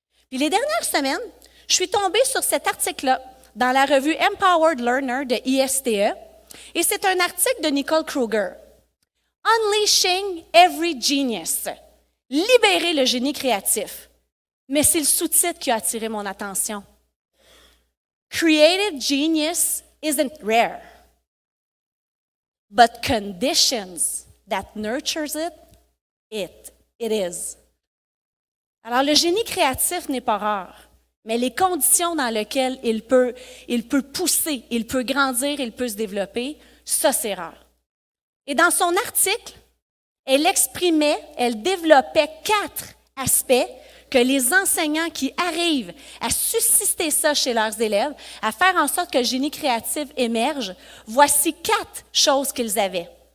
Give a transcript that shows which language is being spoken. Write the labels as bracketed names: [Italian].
[French] Puis les dernières semaines, je suis tombée sur cet article-là dans la revue Empowered Learner de ISTE, et c'est un article de Nicole Kruger. [English] Unleashing Every Genius. [French] Libérer le génie créatif. Mais c'est le sous-titre qui a attiré mon attention. [English] Creative genius isn't rare, but conditions that nurtures it is. [French] Alors, le génie créatif n'est pas rare, mais les conditions dans lesquelles il peut pousser, il peut grandir, il peut se développer, ça, c'est rare. Et dans son article, elle développait 4 aspects que les enseignants qui arrivent à susciter ça chez leurs élèves, à faire en sorte que le génie créatif émerge, voici 4 choses qu'ils avaient.